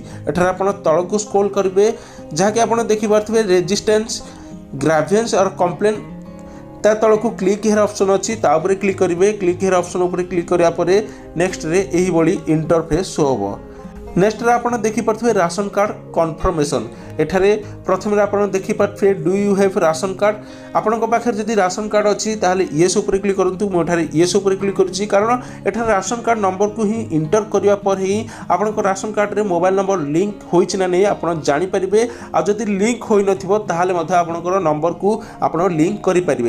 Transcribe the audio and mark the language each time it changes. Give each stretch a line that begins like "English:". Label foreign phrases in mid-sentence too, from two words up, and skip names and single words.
Odia: ଏଠାରେ ଆପଣ ତଳକୁ ସ୍କ୍ରୋଲ କରିବେ, ଯାହା କି ଆପଣ ଦେଖି ପାରିଥିବେ
English: resistance grievance and complaint
Odia: ତା ତଳକୁ
English: click here
Odia: ଅପସନ ଅଛି, ତା ଉପର କ୍ଲିକ କରିବେ।
English: click here
Odia: ଅପସନ ଉପର କ୍ଲିକ କରିବା ପରେ ନେକ୍ସଟ ରେ ଏହି ବଡ଼ି
English: interface show
Odia: होबो। ନେକ୍ସଟ ରେ ଆପଣ ଦେଖି ପାରିଥିବେ
English: ration card confirmation.
Odia: ଏଠାରେ ପ୍ରଥମ ରେ ଆପଣ ଦେଖି ପାରିଥିବେ
English: do you have ration card.
Odia: ଆପଣଙ୍କ ପାଖରେ ଯଦି
English: ration card
Odia: ଅଛି ତାହାହେଲେ ୟେସ ଉପର କ୍ଲିକ କରନ୍ତୁ। ମୋ ଏଠାରେ ୟେସ ଉପର କ୍ଲିକ କରୁଛି, କାରଣ ଏଠାରେ
English: ration card number
Odia: କୁ ହିଁ ଇଣ୍ଟର କରିବା ପରେ ହିଁ ଆପଣଙ୍କ
English: ration card
Odia: रे
English: mobile number
Odia: ଲିଙ୍କ ହୋଇଛି ନା ନାହିଁ ଆପଣ ଜାଣି ପାରିବେ। ଆଉ ଯଦି ଲିଙ୍କ ହୋଇ ନଥିବ ତାହାହେଲେ ମଧ୍ୟ ଆପଣଙ୍କର ନମ୍ବର କୁ ଆପଣ ଲିଙ୍କ କରି ପାରିବେ।